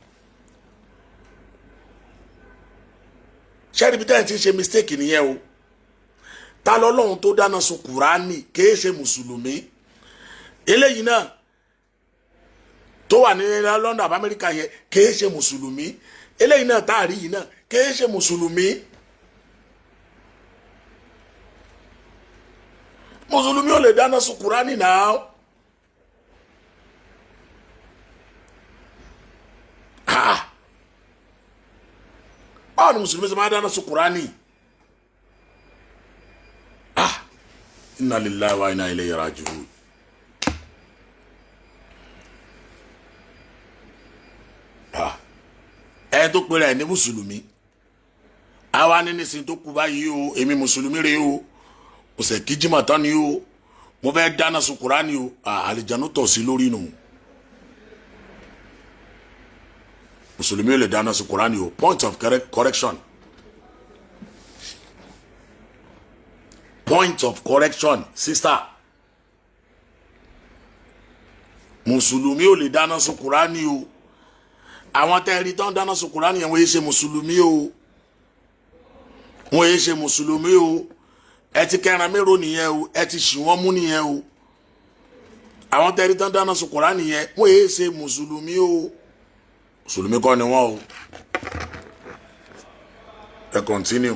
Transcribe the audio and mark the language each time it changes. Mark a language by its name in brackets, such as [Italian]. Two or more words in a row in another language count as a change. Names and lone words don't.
[Yoruba] ṣẹ́ni bí táyà ti ṣe mistake nìyẹn o ta lọ́lọ́run tó dáná sun Quran kìí ṣe mùsùlùmí eléyìí náà tó wà ní London àbí Amẹ́ríkà yẹn kìí ṣe mùsùlùmí eléyìí náà táàrí yìí náà kìí ṣe mùsùlùmí. mùsùlùmí ò lè dáná sun Quran náà. báwo ni mùsùlùmí ṣe máa dáná sun Quran. [Arabic] Inna lillahi wa inna ilayhi raji'un. [Yoruba] ẹ tó pèrè ẹ ní mùsùlùmí àwa ní nísìnyí tó kú báyìí o èmi mùsùlùmí rèé o kò sẹ kí jimá tán ni o mo fẹ́ dáná sun Kùránì o àlìjánu tọ̀ sí lórí nù mùsùlùmí ò lè dáná sun Kùránì o [English] point of correction point of correction [Yoruba] sister mùsùlùmí ò lè dáná sun Kùránì o àwọn tẹ́ẹ̀rí tán dáná sun Kùránì yẹn wọ́n yé ṣe mùsùlùmí o wọ́n yé ṣe mùsùlùmí o ẹ ti kẹran mérò nìyẹn o ẹ ti ṣì wọ́n mú nìyẹn o àwọn tẹ́ẹ̀rí tán dáná sun Kùránì yẹn wọ́n yé ṣe mùsùlùmí o mùsùlùmí kọ́ ni wọ́n o ẹ continue.